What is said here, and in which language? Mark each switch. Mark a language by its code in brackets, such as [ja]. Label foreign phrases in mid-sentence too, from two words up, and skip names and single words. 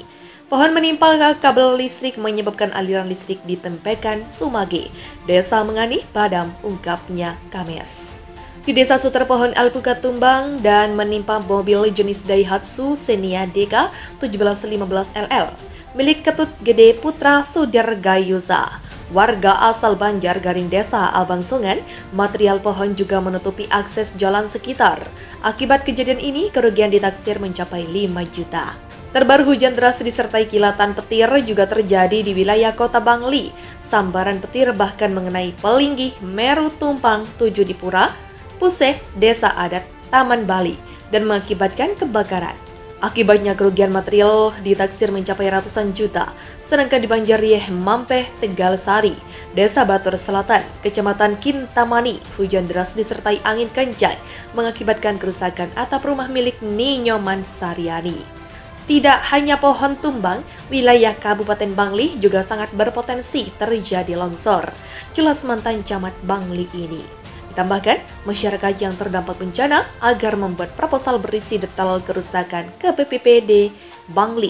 [id] Pohon menimpa kabel listrik menyebabkan aliran listrik di Tempakan Sumage, Desa Mengani padam, ungkapnya Kamis. Di Desa Suter, pohon alpukat tumbang dan menimpa mobil jenis Daihatsu Xenia DK 1715 LL milik Ketut Gede Putra Sudargayusa, warga asal Banjar Garing Desa Abangsungan. Material pohon juga menutupi akses jalan sekitar. Akibat kejadian ini, kerugian ditaksir mencapai 5 juta. Terbaru hujan deras disertai kilatan petir juga terjadi di wilayah kota Bangli. Sambaran petir bahkan mengenai Pelinggih, Meru, Tumpang, 7 Dipura, Puseh, Desa Adat, Taman Bali, dan mengakibatkan kebakaran. Akibatnya kerugian material ditaksir mencapai ratusan juta. Sedangkan di Banjarrieh, Mampeh, Tegal Sari, Desa Batur Selatan, Kecamatan Kintamani, hujan deras disertai angin kencang mengakibatkan kerusakan atap rumah milik Ninyoman Saryani. Tidak hanya pohon tumbang, wilayah Kabupaten Bangli juga sangat berpotensi terjadi longsor. Jelas mantan camat Bangli ini. Ditambahkan, masyarakat yang terdampak bencana agar membuat proposal berisi detail kerusakan ke BPBD Bangli.